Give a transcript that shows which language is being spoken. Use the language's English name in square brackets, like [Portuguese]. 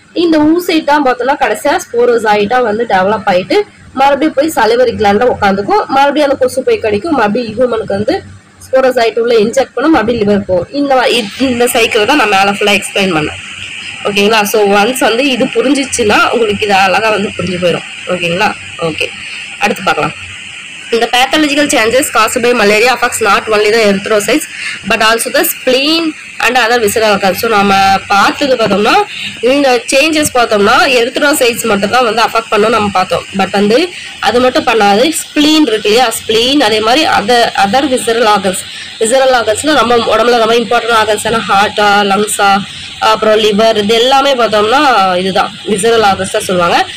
[Tamil] இந்த ஊசைட் தான் பார்த்தோம்னா கடைசியா ஸ்போரோசைட்டா வந்து டெவலப் ஆயிட்டு மறுபடியும் போய் சலைவரி கிளாண்ட்ல உட்காந்துக்கும். மறுபடியும் அந்த கொசு போய் கடிக்கும், மறுபடியும் ஹியூமனுக்கு வந்து ஸ்போரோசைட் உள்ள இன்ஜெக்ட் பண்ணும், மறுபடியும் லிவர் போகும். இந்த சைக்கிள் தான் நான் மேல ஃபுல்லா எக்ஸ்பிளைன் பண்ணேன். ஓகேங்களா. ஸோ ஒன்ஸ் வந்து இது புரிஞ்சிச்சுன்னா உங்களுக்கு இது அழகா வந்து புரிஞ்சு போயிடும். ஓகேங்களா. ஓகே, அடுத்து பார்க்கலாம். [English] The pathological changes caused by malaria affects not only the erythrocytes but also the spleen, and other visceral organs. [Tamil] So நம்ம பார்த்தது பார்த்தோம்னா இந்த சேஞ்சஸ் பார்த்தோம்னா எரித்ரோசைட்ஸ் மட்டும் தான் வந்து அஃபெக்ட் பண்ணோம் நம்ம பார்த்தோம். பட் வந்து அது மட்டும் பண்ணாது, ஸ்பிளீன் இருக்கு இல்லையா, ஸ்பிளீன் அதே மாதிரி அதர் விசரல் ஆர்கன்ஸ். விசரல் ஆர்கன்ஸ்னா நம்ம உடம்புல ரொம்ப இம்பார்ட்டன்ட் ஆர்கன்ஸ் ஏன்னா ஹார்ட்டா, லங்ஸா, அப்புறம் லிவர், இது எல்லாமே பார்த்தோம்னா இதுதான் விசரல் ஆர்கன்ஸ் தான் சொல்லுவாங்க.